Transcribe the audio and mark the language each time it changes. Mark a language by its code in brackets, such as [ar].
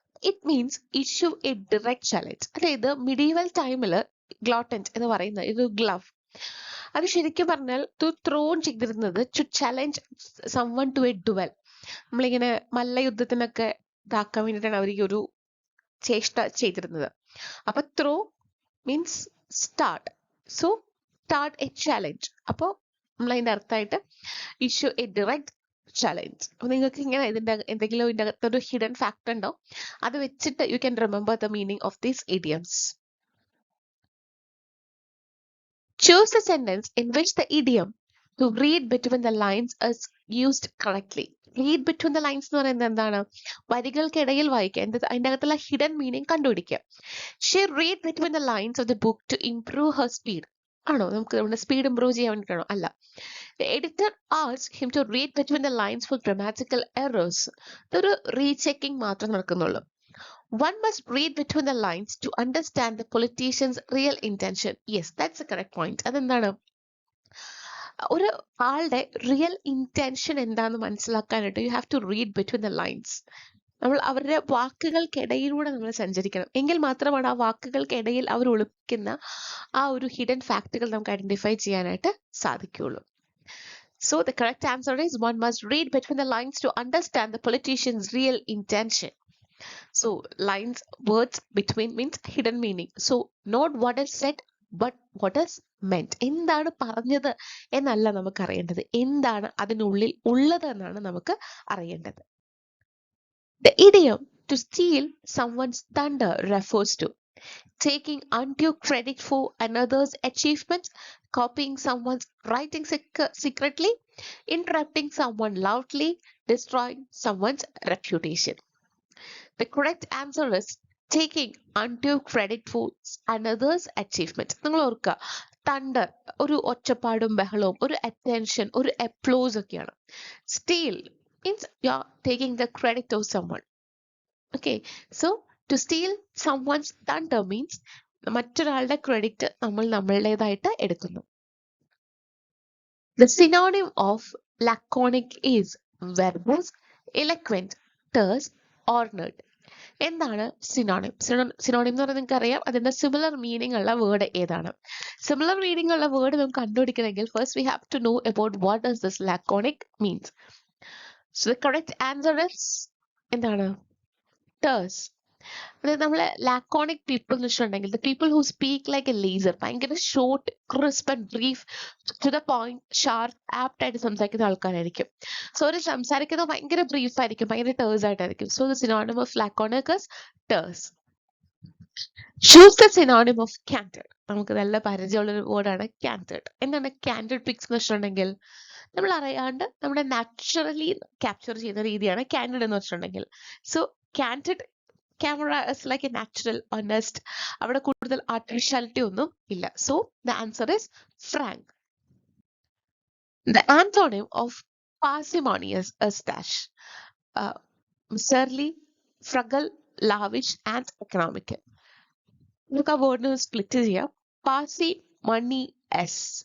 [en] It means issue a direct challenge. [ml] അതായത് medieval ടൈമില് ഗ്ലോട്ടന്റ് എന്ന് പറയുന്ന ഇത് ഗ്ലവ്, അത് ശരിക്കും പറഞ്ഞാൽ ത്രോൺ ചെയ്തിരുന്നത് [en] To challenge someone to a duel. [ml] നമ്മളിങ്ങനെ മല്ലയുദ്ധത്തിനൊക്കെ ഇതാക്കാൻ വേണ്ടിയിട്ടാണ് അവർ ഈ ഒരു ചേഷ്ട ചെയ്തിരുന്നത്. [en] അപ്പൊ throw means start, so start a challenge. [ml] അപ്പോൾ നമ്മൾ അതിൻ്റെ അർത്ഥമായിട്ട് [en] Issue a direct challenge. [ml] അപ്പോൾ നിങ്ങൾക്ക് ഇങ്ങനെ ഇതിൻ്റെ എന്തെങ്കിലും ഇതിൻ്റെ അകത്തൊരു ഹിഡൻ ഫാക്ടർ ഉണ്ടോ, അത് വെച്ചിട്ട് [en] You can remember the meaning of these idioms. Choose a sentence in which the idiom to read between the lines is used correctly. Read between the lines [ml] എന്ന് പറയുന്നത് എന്താണ്? വരികൾക്കിടയിൽ വായിക്കുക, അതിൻ്റെ അകത്തുള്ള ഹിഡൻ മീനിങ് കണ്ടുപിടിക്കുക. [en] She read between the lines of the book to improve her speed. [ml] ആണോ നമുക്ക് നമ്മുടെ സ്പീഡ് ഇംപ്രൂവ് ചെയ്യാൻ വേണ്ടിയിട്ടാണോ? അല്ല. [en] The editor asked him to read between the lines for grammatical errors. [ml] ഇതൊരു റീചെക്കിംഗ് മാത്രം നടക്കുന്നുള്ളൂ. [en] One must read between the lines to understand the politician's real intention. Yes, that's the correct point. [ml] അതെന്താണ്? ഒരു ആളുടെ real intention എന്താണെന്ന് മനസ്സിലാക്കാനായിട്ട് [en] You have to read between the lines. [ml] നമ്മൾ അവരുടെ വാക്കുകൾക്കിടയിലൂടെ നമ്മൾ സഞ്ചരിക്കണം, എങ്കിൽ മാത്രമാണ് ആ വാക്കുകൾക്കിടയിൽ അവർ ഒളിപ്പിക്കുന്ന ആ ഒരു ഹിഡൻ ഫാക്ടുകൾ നമുക്ക് ഐഡന്റിഫൈ ചെയ്യാനായിട്ട് സാധിക്കുകയുള്ളൂ. [en] So the correct answer is one must read between the lines to understand the politician's real intention. So lines, words between means hidden meaning. So not what is said but what is meant. [ml] എന്താണ് പറഞ്ഞത് എന്നല്ല നമുക്ക് അറിയേണ്ടത്, എന്താണ് അതിനുള്ളിൽ ഉള്ളത് എന്നാണ് നമുക്ക് അറിയേണ്ടത്. [en] The idiom to steal someone's thunder refers to taking undue credit for another's achievements, copying someone's writing secretly, interrupting someone loudly, destroying someone's reputation. The correct answer is taking undue credit for another's achievement. [ml] നിങ്ങൾ ഓർക്കുക, thunder ഒരു ഒച്ചപ്പാടും ബഹളവും, ഒരു attention, ഒരു applause ഒക്കെയാണ്. Steel [en] means you are taking the credit of someone. Okay, so to steal someone's thunder means [ml] മറ്റൊരാളുടെ credit നമ്മൾ നമ്മളുടേതായിട്ട് എടുക്കുന്നു. [en] The synonym of laconic is verbose, eloquent, terse, ornate. [ml] എന്താണ് സിനോണിം? സിനോണിം എന്ന് പറഞ്ഞാൽ നിങ്ങൾക്ക് അറിയാം, അതിന്റെ സിമിലർ മീനിങ് ഉള്ള വേർഡ് ഏതാണ്? സിമിലർ മീനിങ് ഉള്ള വേർഡ് നമുക്ക് കണ്ടുപിടിക്കണമെങ്കിൽ [en] First we have to know about what does this laconic means. So the correct answer is [ml] എന്താണ്? [en] Terse. [ml] അതായത് നമ്മളെ ലാക്കോണിക് പീപ്പിൾ എന്ന് വെച്ചിട്ടുണ്ടെങ്കിൽ [en] the people who speak like a laser, [ml] ഭയങ്കര short, crisp and brief, to the point, sharp, apt ആയിട്ട് സംസാരിക്കുന്ന ആൾക്കാരായിരിക്കും. So അവർ സംസാരിക്കുന്നത് ഭയങ്കര ബ്രീഫ് ആയിരിക്കും, ഭയങ്കര ടേഴ്സ് ആയിട്ടായിരിക്കും. [en] So the synonym of laconic is terse. Choose the synonym of candid. [ml] നമുക്ക് നല്ല പരിചയമുള്ള ഒരു വേർഡാണ് candid. എന്താണ് candid pics എന്ന് വെച്ചിട്ടുണ്ടെങ്കിൽ നമ്മൾ അറിയാണ്ട് നമ്മുടെ നാച്ചുറലി ക്യാപ്ചർ ചെയ്യുന്ന രീതിയാണ് കാൻഡിഡ് എന്ന് വെച്ചിട്ടുണ്ടെങ്കിൽ. [en] so candid camera is like a natural, honest, [ml] അവിടെ കൂടുതൽ ആർട്ടിഫിഷ്യാലിറ്റി ഒന്നും ഇല്ല. [en] So the answer is frank. The antonym of parsimonious is dash. Surly, frugal, lavish, and economical. [ml] നമുക്ക് ആ വേർഡിനെ സ്പ്ലിറ്റ് ചെയ്യാം. Parsimonious.